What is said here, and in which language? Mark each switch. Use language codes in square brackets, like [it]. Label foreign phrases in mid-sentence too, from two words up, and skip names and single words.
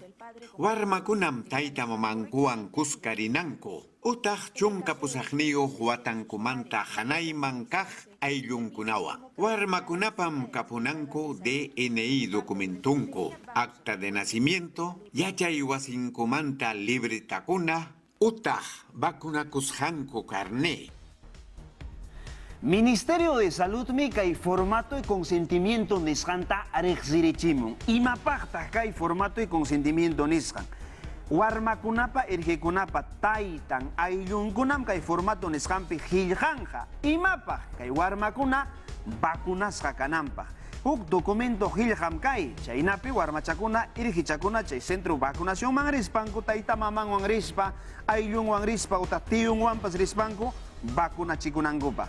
[qu] Warmakunam tayta mamankuwan kuskarinanku, utaq chunka pusaqniyuq watankumanta hanayman kaq ayllunkunawan. Warmakunapam kapunanku DNI documentunku, [es] acta de nacimiento, [qu] yachay wasinkumanta libretakuna, utaq vacunakusqanku carné. Ministerio de Salud mi kay [es] formato y consentimiento [qu] nisqanta riqsirichimun. Imapaqtaq kay [es] formato y consentimiento [qu] nisqan. Warmakunapa irqikunapa taytan ayllunkunam kay formato nisqanpi qillqanqa. Imapaq kay warmakuna vacunasqa kananpaq. Huk documento qillqam kay, chaynapi warmachakuna irqichakuna chay centro vacunacionman rispanku, tayta mamanwan rispa, ayllunwan rispa uta tiyunwanpas rispanku vacunachikunankupa.